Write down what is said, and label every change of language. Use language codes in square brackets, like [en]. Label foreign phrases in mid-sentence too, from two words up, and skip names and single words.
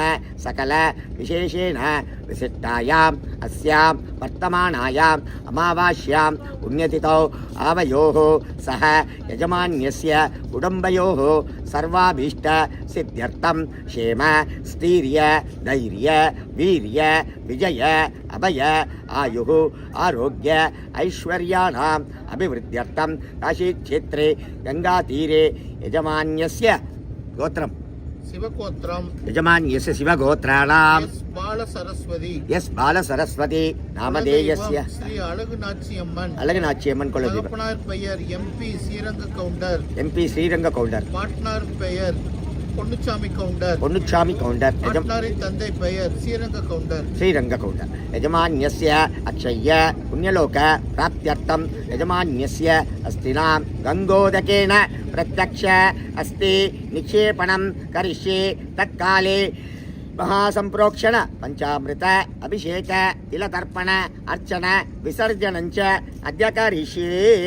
[sa] सकल विशेषेण विशिष्टायाम् अस्यां वर्तमानायाम् अमावास्यां पुण्यतिथौ आवयोः सह यजमान्यस्य कुटुम्बयोः सर्वाभीष्ट सिद्ध्यर्थं क्षेम स्थैर्य धैर्य वीर्य विजय अभय आयुः आरोग्य ऐश्वर्याणाम् अभिवृद्ध्यर्थं काशीक्षेत्रे गंगातीरे यजमान्यस्य गोत्रम् शिवगोत्रम यजमान्यस्य शिवगोत्राणां यस बालसरस्वती नामधेयस्य श्री अलगनाचियம்மன் [ta] கொள்ளுது. தகப்பனார் பெயர் எம்பி ஸ்ரீரங்க கவுண்டர் பாட்னார் பெயர் பொன்னுச்சாமி கவுண்டர் பாட்னாரின் தந்தை பெயர் ஸ்ரீரங்க கவுண்டர். [sa] यजमान्यस्य अक्षय्य पुण्यलोक प्राप्त्यर्थं यजमान्यस्य अस्थिनां गंगोदकेन प्रत्यक्ष अस्ति निक्षेपणं करिष्ये. तत्काले महासंप्रोक्षण पंचामृत अभिषेक तिलतर्पण अर्चन विसर्जनञ्च अद्य करिष्ये.